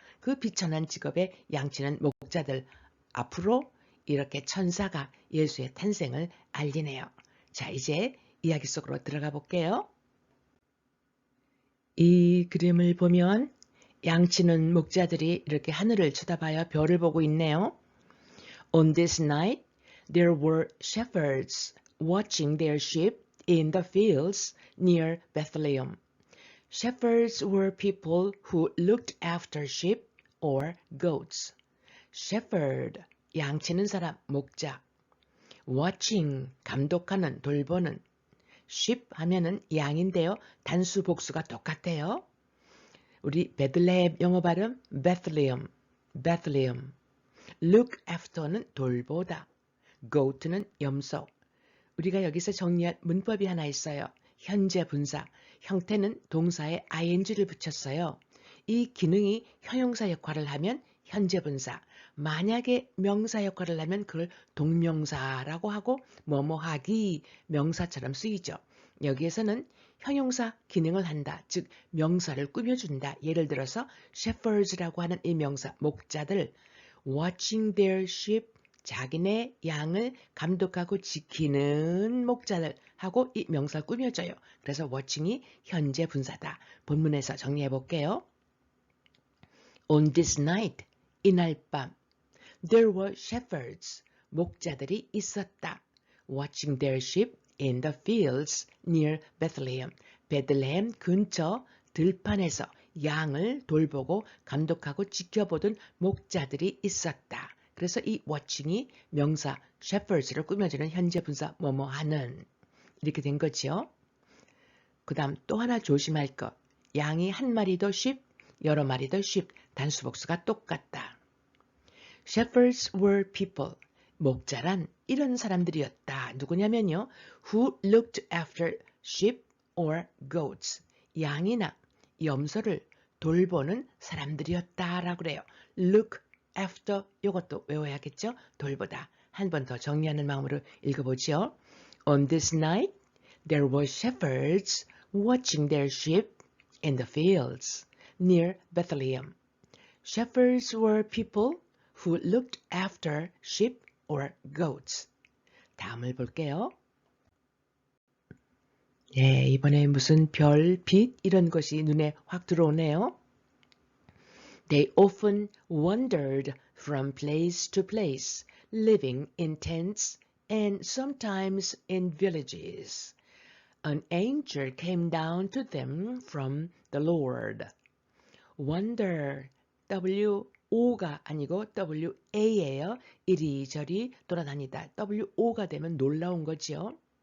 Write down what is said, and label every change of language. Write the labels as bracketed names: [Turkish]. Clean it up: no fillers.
[Korean] 그 비천한 직업에 양치는 목자들 앞으로 이렇게 천사가 예수의 탄생을 알리네요. 자, 이제 이야기 속으로 들어가 볼게요. 이 그림을 보면 양치는 목자들이 이렇게 하늘을 쳐다봐요. 별을 보고 있네요. [English] On this night, there were shepherds watching their sheep in the fields near Bethlehem. Shepherds were people who looked after sheep or goats. [Korean] shepherd, 양치는 사람, 목자. watching, 감독하는, 돌보는. sheep 하면은 양인데요. 단수 복수가 똑같아요. 우리 베들레헴 영어 발음 Bethlehem, Bethlehem. look after는 돌보다. goat는 염소. 우리가 여기서 정리할 문법이 하나 있어요. 현재 분사. 형태는 동사에 ing를 붙였어요. 이 기능이 형용사 역할을 하면 현재 분사. 만약에 명사 역할을 하면 그걸 동명사라고 하고 뭐뭐하기 명사처럼 쓰이죠. 여기에서는 형용사 기능을 한다. 즉 명사를 꾸며준다. 예를 들어서 shepherds라고 하는 이 명사 목자들 [English] watching their sheep [Korean] 자기네 양을 감독하고 지키는 목자들 하고 이 명사를 꾸며줘요. 그래서 watching이 현재 분사다. 본문에서 정리해 볼게요. [English] On this night, [Korean] 이날 밤, [English] there were shepherds, [Korean] 목자들이 있었다. [English] watching their sheep in the fields near Bethlehem. [Korean] 베들레헴 근처 들판에서 양을 돌보고 감독하고 지켜보던 목자들이 있었다. 그래서 이 watching이 명사 shepherds를 꾸며주는 현재 분사 뭐뭐 하는 이렇게 된 거죠. 그 다음 또 하나 조심할 것. 양이 한 마리도 sheep, 여러 마리도 sheep, 단수복수가 똑같다. [English] Shepherds were people. [Korean] 목자란 이런 사람들이었다. 누구냐면요. [English] Who looked after sheep or goats. [Korean] 양이나 염소를 돌보는 사람들이었다라고 그래요. look after 이것도 외워야겠죠? 돌보다. 한 번 더 정리하는 마음으로 읽어보죠. [English] On this night, there were shepherds watching their sheep in the fields near Bethlehem. Shepherds were people who looked after sheep or goats. [Korean] 다음을 볼게요. 네, 이번에 무슨 별, 빛 이런 것이 눈에 확 들어오네요. [English] They often wandered from place to place, living in tents and sometimes in villages. An angel came down to them from the Lord. [Korean] Wander, W-O가 아니고 W-A예요. 이리저리 돌아다니다. W-O가 되면 놀라운 거지요.